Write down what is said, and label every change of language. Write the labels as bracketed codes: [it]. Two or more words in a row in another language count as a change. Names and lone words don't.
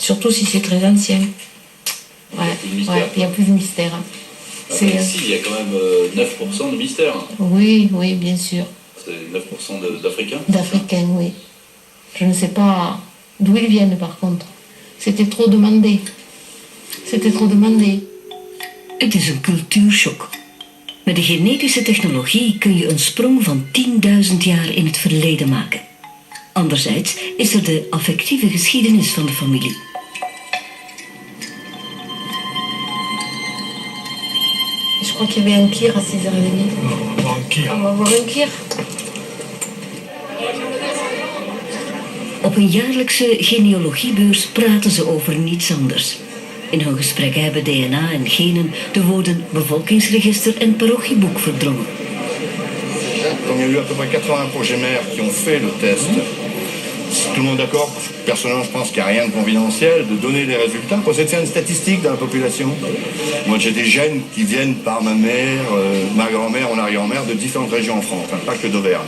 [fr] Surtout si c'est très ancien. Ouais, il y a plus de mystère. Ici, il y a quand même 9% de mystère. Oui, bien sûr. C'est 9% d'Africains. D'Africains, oui. Je ne sais pas d'où ils viennent, par contre. C'était trop demandé. C'était trop demandé. [nl] Het is een cultuurshock. Met de genetische technologie kun je een sprong van 10.000 jaar in het verleden maken. Anderzijds is er de affectieve geschiedenis van de familie. [fr] Je crois qu'il y avait un kir à 6h30. On va voir un kir. On va voir un kir. [nl] Op een jaarlijkse genealogiebeurs praten ze over niets anders. In hun gesprekken hebben DNA en genen de woorden bevolkingsregister en parochieboek verdrongen. [fr] Comme il y a eu à peu près 80 progénères qui ont fait le test, tout le monde d'accord, personnellement je pense qu'il n'y a rien de confidentiel, de donner les résultats, pour essayer de faire une statistique dans la population. Moi j'ai des gènes qui viennent par ma mère, ma grand-mère, mon arrière-grand-mère, de différentes régions en France, pas que d'Auvergne.